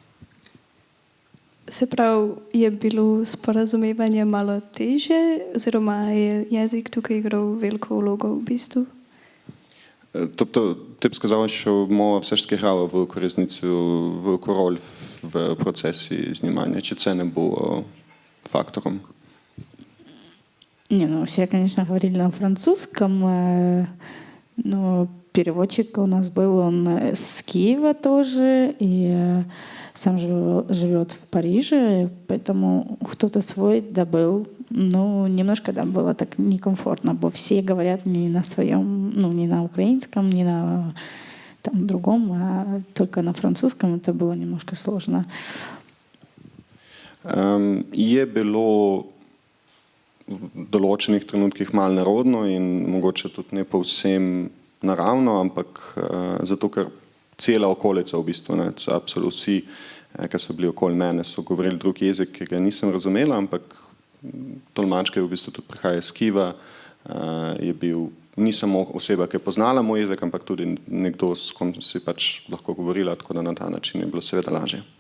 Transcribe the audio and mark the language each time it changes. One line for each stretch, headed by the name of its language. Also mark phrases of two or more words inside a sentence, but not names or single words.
Slovenian: Se pravi, je bilo sporazumevanje malo težje, oziroma je jezik tukaj igral veliko vlogo v bistvu?
Ukrainian: Тобто, ти б сказала, що мова все ж таки грала велику роль в процесі знімання, чи це не було фактором?
Russian: Все, конечно, говорили на французском, но переводчик у нас был, он с Киева тоже, и сам живет в Париже, поэтому кто-то свой добыл. Немножко было так некомфортно, бо все говорят не на своем, не на украинском, не на другом, а только на французском. Это было немножко сложно.
Slovenian: Je bilo v določenih trenutkih malo nerodno in mogoče tudi ne povsem naravno, ampak zato, ker cela okolica v bistvu, absolutno vsi ki so bili okoli mene, so govorili drug jezik, ki ga nisem razumela, ampak tolmač, ki je v bistvu tudi prihaja iz Kiva, je bil ni samo oseba, ki je poznala moj jezik, ampak tudi nekdo, s kom si pač lahko govorila, tako da na ta način je bilo seveda lažje.